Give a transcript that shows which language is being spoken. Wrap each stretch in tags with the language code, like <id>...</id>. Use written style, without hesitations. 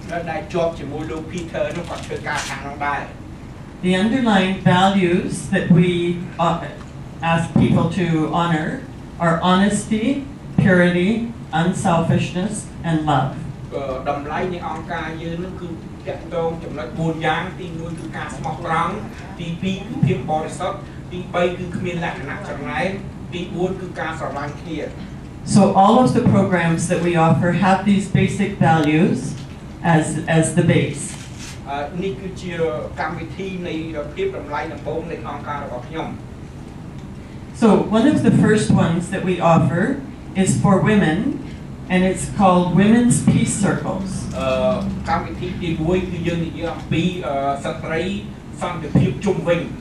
<km>ដែលជាប់ជាមួយលោក Peter នោះគាត់ធ្វើការខាងនោះដែរ</km> <en>The underlying values that we ask people to honor are honesty, purity, unselfishness, and love.</en> <km>តម្លៃនៃអង្គការយើងនឹងគឺតាក់ទងចំណុច4យ៉ាងទី1គឺការស្មោះត្រង់ទី2គឺភាពបរិសុទ្ធទី3គឺគ្មានលក្ខណៈចំណែនទី4គឺការស្រឡាញ់គ្នា</km> <en>So all of the programs that we offer have these basic values as the base.</en> <km>នេះគឺជាកម្មវិធីនៃភាពតម្លៃដំបូងនៃអង្គការរបស់ខ្ញុំ</km> <en>So one of the first ones that we offer is for women, and it's called Women's Peace Circles.</en> <km>កម្មវិធីទី1គឺយើងនិយាយអំពីស្ត្រីសន្តិភាពជុំវិញ</km>